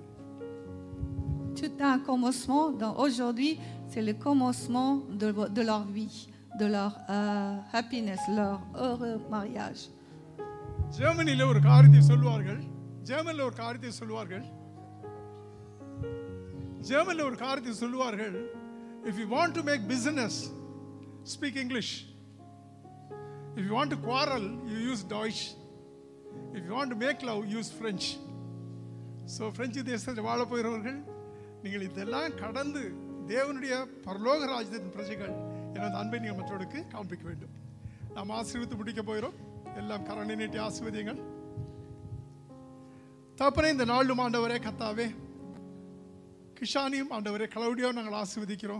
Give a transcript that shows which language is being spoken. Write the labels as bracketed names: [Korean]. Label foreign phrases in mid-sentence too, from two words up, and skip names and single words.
[French] Tout a un commencement. Aujourd'hui, c'est le commencement de leur vie, de leur happiness, leur heureux mariage. [Tamil] ஜெர்மனில ஒரு காரியத்தை சொல்வார்கள். [English] If you want to make business, speak English. If you want to quarrel, you use Deutsch. If you want to make love, use French. [Tamil] So French தேசத்தில் வாழ போகிறவர்கள், நீங்கள் இதெல்லாம் கடந்து தேவனுடைய பரலோக ராஜ்யத்தின் பிரஜைகள் எனது அன்பை நீங்கள் மற்றவர்களுக்கு காண்பிக்க வேண்டும். நாம் ஆசீர்வதித்து முடிக்க போகிறோம். எல்லாம் கரங்களை நீட்டி ஆசீர்வதியுங்கள். தகப்பனே, இந்த நாளும் ஆண்டவரே கர்த்தாவே, கிஷானியும் ஆண்டவரே கிளவுடியாவும் நாங்கள் ஆசீர்வதிக்கிறோம்.